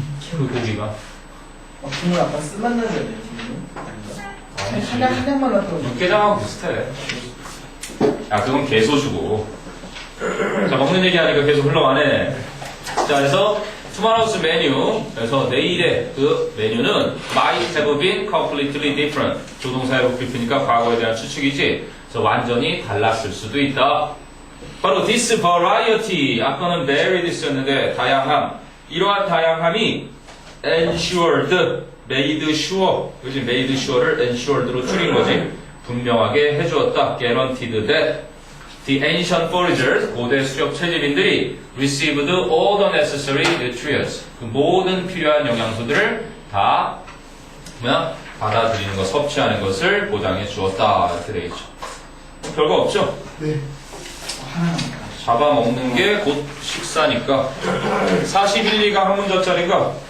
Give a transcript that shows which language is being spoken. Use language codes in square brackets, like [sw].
[ko] 그 고기가. 국물 약간 쓴맛 나지 않나요, 지금? 아니지. 한 장만 놨더니. 육개장하고 비슷해. 야, 그건 개소주고. 자, 먹는 얘기하니까 계속 흘러가네. 자, 그래서 [en] tomorrow's menu. [ko] 그래서 내일의 그 메뉴는 [en] might have been completely different. [ko] 조동사의 복귀니까 과거에 대한 추측이지. 그래서 완전히 달랐을 수도 있다. 바로 this variety. 아까는 varied였는데 다양함. 이러한 다양함이 ensured, made sure. 그지? made sure를 ensured로 줄인 거지. 분명하게 해주었다. [en] guaranteed that the ancient foragers, [ko] 고대 수렵 채집인들이 [en] received all the necessary nutrients. [ko] 그 모든 필요한 영양소들을 다 받아들이는 것, 섭취하는 것을 보장해 주었다. 이렇게 되어 있죠. 별거 없죠? 네. 잡아먹는 게 곧 식사니까. 41, 2가 한 문자짜리인가?